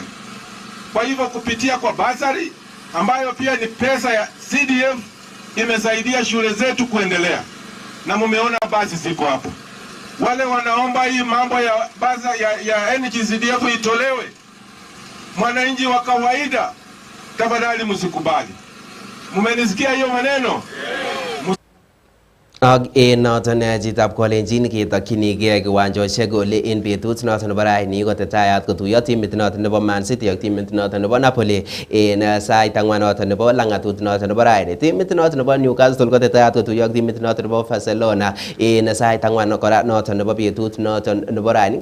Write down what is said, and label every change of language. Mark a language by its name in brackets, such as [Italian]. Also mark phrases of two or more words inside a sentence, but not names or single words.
[Swahili] Kwa hivyo kupitia kwa basari ambayo pia ni pesa ya CDF imesaidia shule zetu kuendelea, na mumeona basi ziko hapo. Wale wanaomba hii mambo ya basa ya NGCDF itolewe, mwananchi wa kawaida, tafadhali msikubali. Mumenisikia hiyo maneno? [Kalenjin] Ak noton chitab Kalenjin ketokyinigei kiwanjoshek ole en betut noton nebo raini kotetayat kotuiyo timit noton nebo Man City ak timit noton nebo Napoli en sait ang'wan noton nebo lang'atut noton nebo raini. Timit noton nebo Newcastle kotetayat kotuiyo ak timit noton nebo Barcelona en sait ang'wan kora noton nebo betut noton nebo raini.